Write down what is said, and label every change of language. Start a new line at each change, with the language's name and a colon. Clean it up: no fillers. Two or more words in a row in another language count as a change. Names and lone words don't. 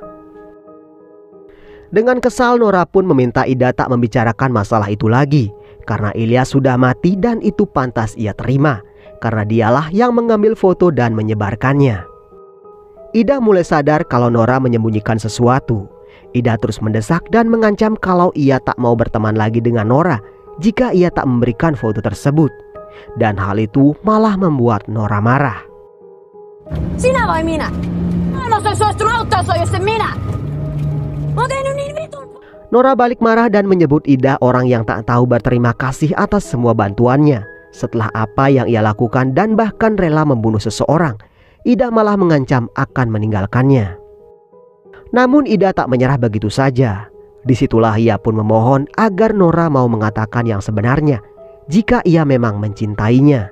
Indonesian: Dengan kesal Nora pun meminta Ida tak membicarakan masalah itu lagi, karena Ilyas sudah mati dan itu pantas ia terima, karena dialah yang mengambil foto dan menyebarkannya. Ida mulai sadar kalau Nora menyembunyikan sesuatu. Ida terus mendesak dan mengancam kalau ia tak mau berteman lagi dengan Nora jika ia tak memberikan foto tersebut. Dan hal itu malah membuat Nora marah.
Finnish: Sinä vai minä? Mä en olisi suostunut auttaa sua, jos en minä. Mä oon tehnyt niin vitun.
Indonesian: Nora balik marah dan menyebut Ida orang yang tak tahu berterima kasih atas semua bantuannya. Setelah apa yang ia lakukan dan bahkan rela membunuh seseorang, Ida malah mengancam akan meninggalkannya. Namun Ida tak menyerah begitu saja. Disitulah ia pun memohon agar Nora mau mengatakan yang sebenarnya jika ia memang mencintainya.